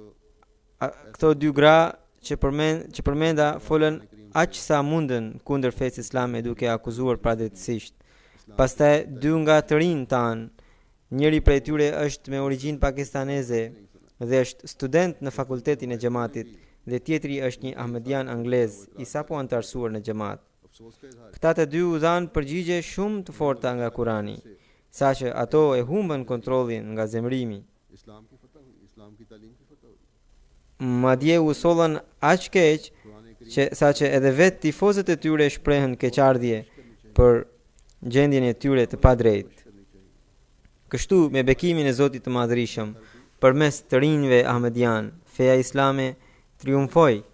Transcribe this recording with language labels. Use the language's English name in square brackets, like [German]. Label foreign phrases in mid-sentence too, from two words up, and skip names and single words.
[Albanian] këto dy gra që përmenda folën aq sa mundën kundër fesë islame duke akuzuar padrejtësisht. Pastaj dy nga të rinj tan, njëri prej tyre është me origjinë pakistaneze dhe është student në fakultetin e xhamatit dhe tjetri është një ahmedian anglez i sapo antarësuar në xhamat. [Urdu] افسوس کا اظہار [Albanian] Këta të dy u dhanë përgjigje shumë të forta nga Kurani, saqë ato e humbën kontrollin nga zemrimi. [Urdu] اسلام کی فتح ہوئی اسلام کی تعلیم کی فتح ہوئی [Albanian] Madje u sollën aq keq që saqë edhe vetë tifozët e tyre shprehen keqardhje për gjendjen e tyre të padrejtë. Kështu me bekimin e Zotit të Madhërisëm, përmes të rinjve ahmedian, feja islame triumfoi.